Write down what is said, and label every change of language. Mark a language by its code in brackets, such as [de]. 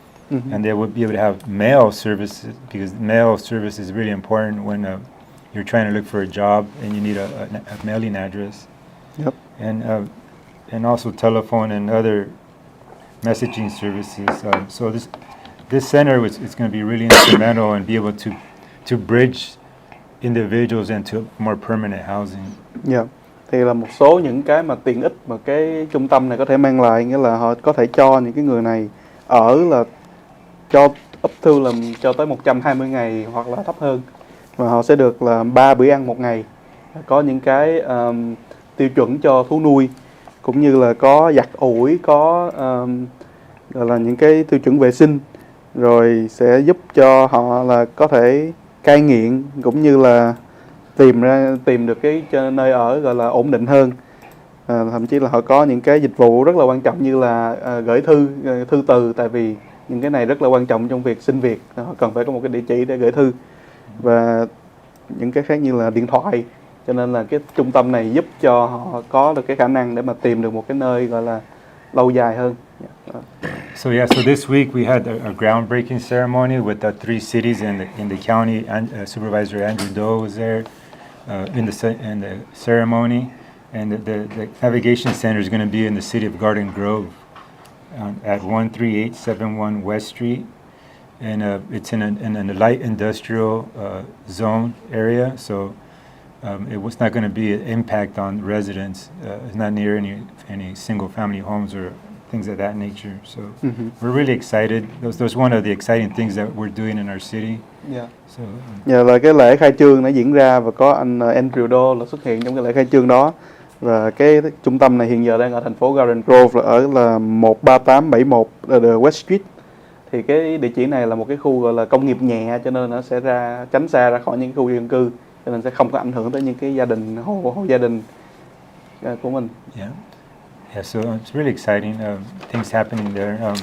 [en] And they would be able to have mail services, because mail service is really important when you're trying to look for a job and you need a mailing address. Yep. And also telephone and other messaging services. So this center is going to be really instrumental and be able to bridge individuals into more permanent housing. Yeah. [vi] Thì là một số những cái mà tiện ích mà cái trung tâm này có thể mang lại, nghĩa là họ có thể cho những cái người này ở là cho [en] up to [vi] là cho tới 120 ngày hoặc là thấp hơn, và họ sẽ được là 3 bữa ăn một ngày, có những cái tiêu chuẩn cho thú nuôi, cũng như là có giặt ủi, có gọi là những cái tiêu chuẩn vệ sinh, rồi sẽ giúp cho họ là có thể cai nghiện, cũng như là tìm được cái nơi ở gọi là ổn định hơn. Thậm chí là họ có những cái dịch vụ rất là quan trọng như là gửi thư từ, tại vì những cái này rất là quan trọng trong việc xin việc, họ cần phải có một cái địa chỉ để gửi thư và những cái khác như là điện thoại, cho nên là cái trung tâm này giúp cho họ có được cái khả năng để mà tìm được một cái nơi gọi là lâu dài hơn. [en] So this week we had a groundbreaking ceremony with the 3 cities in the county. And Supervisor Andrew Doe was there in the ceremony, and the navigation center is going to be in the city of Garden Grove at 13871 West Street, and it's in a light industrial zone area. So it was not going to be an impact on residents. It's not near any single-family homes or things of that nature. So we're really excited. Those one of the exciting things that we're doing in our city. Yeah. So [vi] Giờ là cái lễ khai trương đã diễn ra và có anh Andrew Doe là xuất hiện trong cái lễ khai trương đó. Và cái trung tâm này hiện giờ đang ở thành phố Garden Grove, ở là 13871 The West Street. Thì cái địa chỉ này là một cái khu gọi là công nghiệp nhẹ, cho nên nó sẽ tránh xa ra khỏi những khu dân cư, cho nên sẽ không có ảnh hưởng tới những cái gia đình, hộ gia đình của mình. [en] Yeah, so it's really exciting things happening there.